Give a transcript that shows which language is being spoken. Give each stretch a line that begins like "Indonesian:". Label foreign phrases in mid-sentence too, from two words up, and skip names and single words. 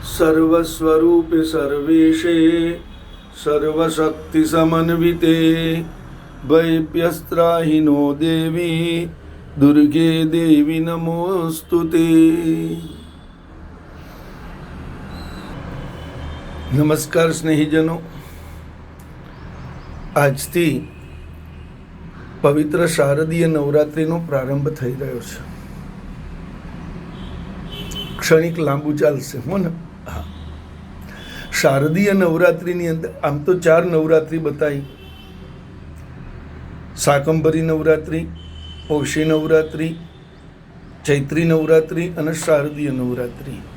Sanskrit: सर्वस्वरूपे सर्वेशे सर्वशक्तिसमन्विते भयभ्यस्त्राहिनो देवी दुर्गे देवी नमोस्तुते।
Hindi: नमस्कार स्नेहीजनों,
Gujarati: આજથી પવિત્ર શારદીય નવરાત્રિનો પ્રારંભ થઈ રહ્યો છે। ક્ષણિક લાંબુ ચાલશે હો ને। હા, શારદીય નવરાત્રિની અંદર આમ તો 4 નવરાત્રિ બતાવી, શાકંભરી નવરાત્રિ, પૌષી નવરાત્રિ, ચૈત્રી નવરાત્રિ અને શારદીય નવરાત્રિ।